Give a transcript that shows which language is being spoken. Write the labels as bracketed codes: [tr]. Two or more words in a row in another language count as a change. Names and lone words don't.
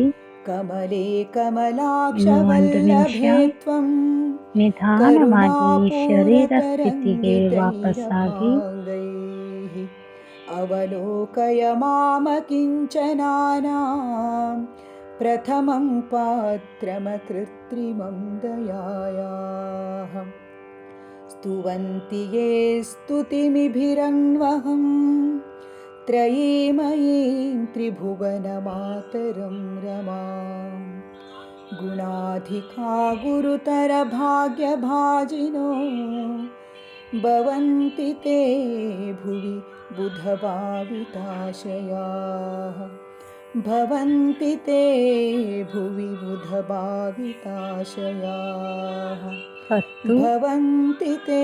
[sa] ಕಮಲೇ [kn] ಇನ್ನು 1 ನಿಮಿಷ ನಿಧಾನವಾಗಿ ಶರೀರ ಸ್ಥಿತಿಗೆ ವಾಪಸ್ಸಾಗಿ [sa] ಅವಲೋಕಯ ಮಾಮ ಕಿಂಚನಾನಾಂ ಪ್ರಥಮಂ ಪಾತ್ರಮಕೃತ್ರಿಮಂ ದಯಾಯಾಃ ಸ್ತುವಂತಿ ಯೇ ಸ್ತುತಿಮಿಭಿರನ್ವಹಂ ತ್ರಯೀಮಯೀಂ ತ್ರಿಭುವನಮಾತರಂ ರಮಾಂ ಗುಣಾಧಿಕಾ ಗುರುತರ ಭಾಗ್ಯಭಾಜಿನೋ ಭವಂತಿ ತೇ ಭುವಿ ಬುಧಭಾವಿತಾಶಯಾಃ ಭವಂತಿ ತೇ ಭುವಿ ಬುಧಭಾವಿತಾಶಯಾಃ 10, ಭವಂತಿ ತೇ